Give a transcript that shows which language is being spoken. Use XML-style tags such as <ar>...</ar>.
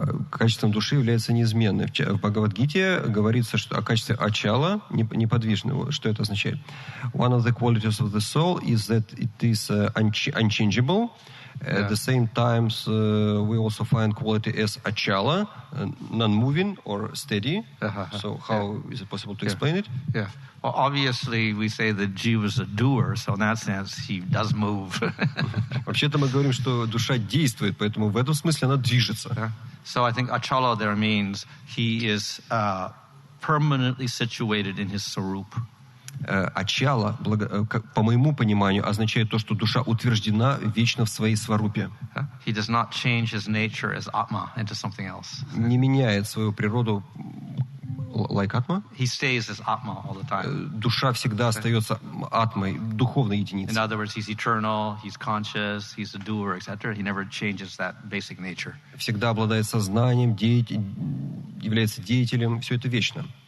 <ru>качеством души является неизменным. В Бхагавад-гите говорится, что о качестве ачала, неподвижного. Что это означает?</ru> <en>One of the qualities of the soul is that it is unchangeable. At the same time, we also find quality as achala, non-moving or steady. So how is it possible to explain it? Yeah. Well, obviously, we say that jiva is a doer, so in that sense, he does move.</en> <ru>Вообще-то мы говорим, что душа действует, поэтому в этом смысле она движется.</ru> <en>So I think achala there means he is permanently situated in his sarup.</en> <ru>Ачала, по моему пониманию, означает то, что душа утверждена вечно в своей сварупе.</ru> <en>He does not change his nature as atma into something else.</en> <ru>Не меняет свою природу,</ru> <en>like</en> <ru>атма.</ru> <en>He stays as atma all the time.</en> <ru>Душа всегда остается атмой, духовной единицей.</ru> <en>In other words, he's eternal, he's conscious, he's a doer, etc. He never changes that basic nature.</en> <ru>Всегда обладает сознанием, является деятелем, все это вечно.</ru>